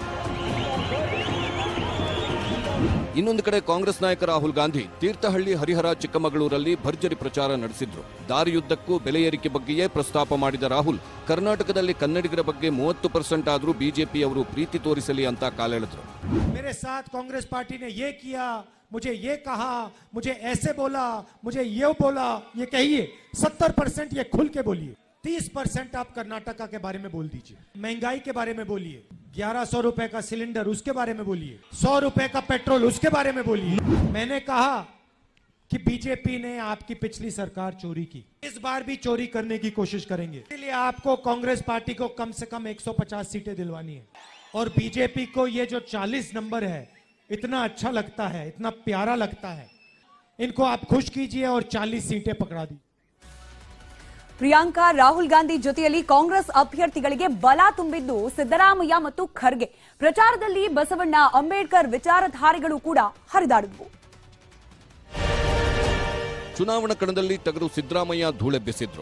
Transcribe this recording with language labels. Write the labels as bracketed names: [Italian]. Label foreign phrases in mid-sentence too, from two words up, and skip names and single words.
[Kannada] ಇನ್ನೊಂದು ಕಡೆ ಕಾಂಗ್ರೆಸ್ ನಾಯಕ ರಾಹುಲ್ ಗಾಂಧಿ ತೀರ್ಥಹಳ್ಳಿ, ಹರಿಹರ, ಚಿಕ್ಕಮಗಳೂರಲ್ಲಿ ಭರ್ಜರಿ ಪ್ರಚಾರ ನಡೆಸಿದ್ರು. ದಾರಿಯುದ್ದಕ್ಕೂ ಬೆಲೆ ಏರಿಕೆ ಬಗ್ಗೆಯೇ ಪ್ರಸ್ತಾಪ ಮಾಡಿದ ರಾಹುಲ್, ಕರ್ನಾಟಕದಲ್ಲಿ ಕನ್ನಡಿಗರ ಬಗ್ಗೆ 30% ಆದರೂ ಬಿಜೆಪಿಯವರು ಪ್ರೀತಿ ತೋರಿಸಲಿ ಅಂತ ಕಾಲೆಳೆದ್ರು. [Hindi] मेरे साथ कांग्रेस पार्टी ने ये किया, मुझे ये कहा, मुझे ऐसे बोला, मुझे ये बोला, ये कहिए 70% ये खुल के बोलिए. 30% आप कर्नाटका के बारे में बोल दीजिए, महंगाई के बारे में बोलिए, 1100 रुपए का सिलेंडर उसके बारे में बोलिए, 100 रुपए का पेट्रोल उसके बारे में बोलिए. मैंने कहा कि बीजेपी ने आपकी पिछली सरकार चोरी की, इस बार भी चोरी करने की कोशिश करेंगे. इसलिए आपको कांग्रेस पार्टी को कम से कम 150 सीटें दिलवानी है. और बीजेपी को ये जो 40 नंबर है इतना अच्छा लगता है, इतना प्यारा लगता है, इनको आप खुश कीजिए और 40 सीटें पकड़ा दी. [Kannada] ಪ್ರಿಯಾಂಕಾ, ರಾಹುಲ್ ಗಾಂಧಿ ಜೊತೆಯಲ್ಲಿ ಕಾಂಗ್ರೆಸ್ ಅಭ್ಯರ್ಥಿಗಳಿಗೆ ಬಲ ತುಂಬಿದ್ದು ಸಿದ್ದರಾಮಯ್ಯ ಮತ್ತು ಖರ್ಗೆ. ಪ್ರಚಾರದಲ್ಲಿ ಬಸವಣ್ಣ, ಅಂಬೇಡ್ಕರ್ ವಿಚಾರಧಾರೆಗಳು ಕೂಡ ಹರಿದಾಡಿದ್ವು. ಚುನಾವಣಾ ಕಣದಲ್ಲಿ ಟಗರು ಸಿದ್ದರಾಮಯ್ಯ ಧೂಳೆಬ್ಬಿಸಿದ್ರು.